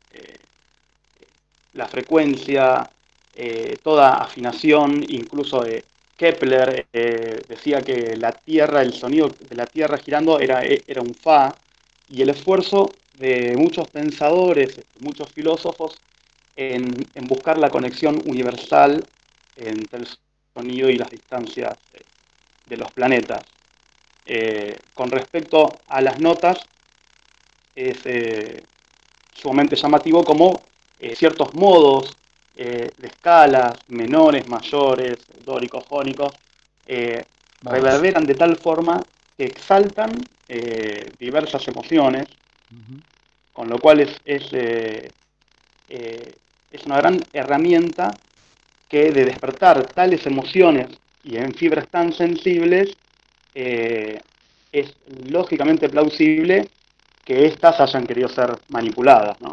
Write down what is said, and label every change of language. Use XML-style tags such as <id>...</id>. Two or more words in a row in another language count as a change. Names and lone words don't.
<es>La frecuencia, toda afinación, incluso Kepler decía que la Tierra, el sonido de la Tierra girando era un Fa, y el esfuerzo de muchos pensadores, muchos filósofos, en buscar la conexión universal entre el sonido y las distancias de los planetas. Con respecto a las notas, es sumamente llamativo como ciertos modos de escalas, menores, mayores, dóricos, jónicos, reverberan de tal forma que exaltan diversas emociones, con lo cual es una gran herramienta que de despertar tales emociones y en fibras tan sensibles, es lógicamente plausible que éstas hayan querido ser manipuladas, ¿no?</es>